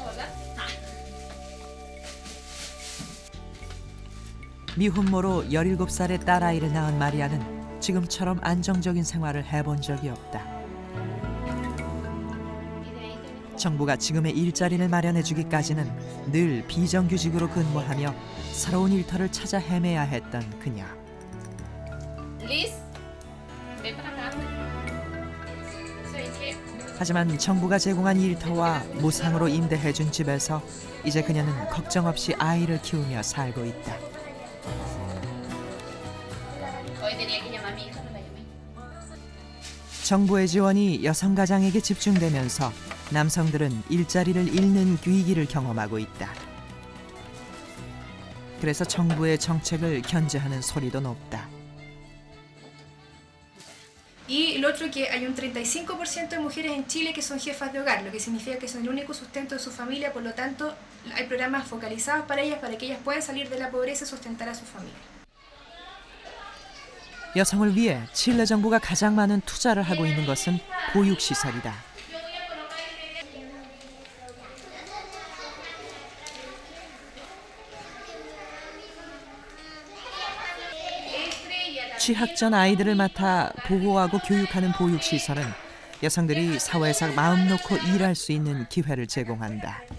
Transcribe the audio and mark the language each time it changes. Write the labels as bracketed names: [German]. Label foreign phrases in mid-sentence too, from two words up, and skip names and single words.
[Korean] 미혼모로 17살의 딸아이를 낳은 마리아는 지금처럼 안정적인 생활을 해본 적이 없다. 정부가 지금의 일자리를 마련해주기까지는 늘 비정규직으로 근무하며 새로운 일터를 찾아 헤매야 했던 그녀. [Spanish] Liz, ven para acá. Soy que [Korean] 하지만 정부가 제공한 일터와 무상으로 임대해준 집에서 이제 그녀는 걱정 없이 아이를 키우며 살고 있다. [Spanish] hoy tenía que llamar a mi hija, no la llamé. [Korean] 정부의 지원이 여성 가장에게 집중되면서 남성들은 일자리를 잃는 위기를 경험하고 있다. 그래서 정부의 정책을 견제하는 소리도 높다. [Spanish] Y lo otro que hay un 35% de mujeres en Chile que son jefas de hogar, lo que significa que son el único sustento de su familia, por lo tanto hay programas focalizados para que ellas puedan salir de la pobreza y sustentar a su familia. [Korean] 여성을 위해 칠레 정부가 가장 많은 투자를 하고 있는 것은 보육시설이다. 취학 전 아이들을 맡아 보호하고 교육하는 보육시설은 여성들이 사회에서 마음 놓고 일할 수 있는 기회를 제공한다.